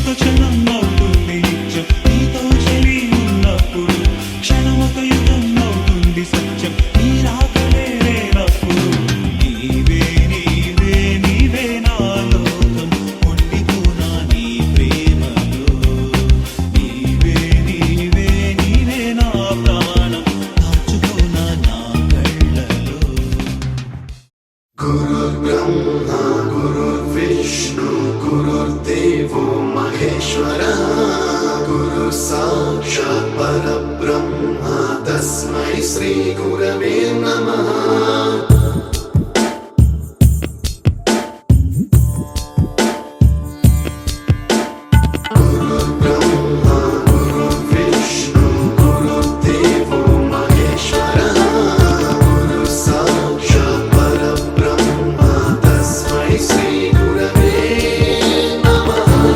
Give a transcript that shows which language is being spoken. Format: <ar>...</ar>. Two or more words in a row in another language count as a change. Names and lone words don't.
<te>క్షణం అవుతుంది నిత్యం నీతో చెలి ఉన్నప్పుడు క్షణమొక యుగం అవుతుంది సత్యం నీ రాకలే లేనప్పుడు నీవే నీవే నీవే నా లోకం ఉండిపోనా నీ ప్రేమలో నీవే నీవే నీవే నా ప్రాణం దాచుకోనా నా కళ్ళలో</te> <sa>गुरुर्ब्रह्मा गुरुर्विष्णु गुरुर्देवो महेश्वरः गुरुः साक्षात् परब्रह्मा तस्मै श्री गुरवे नमः गुरुर्ब्रह्मा गुरुर्विष्णु गुरुर्देवो महेश्वरः गुरुः साक्षात् परब्रह्मा तस्मै श्री गुरवे नमः</sa>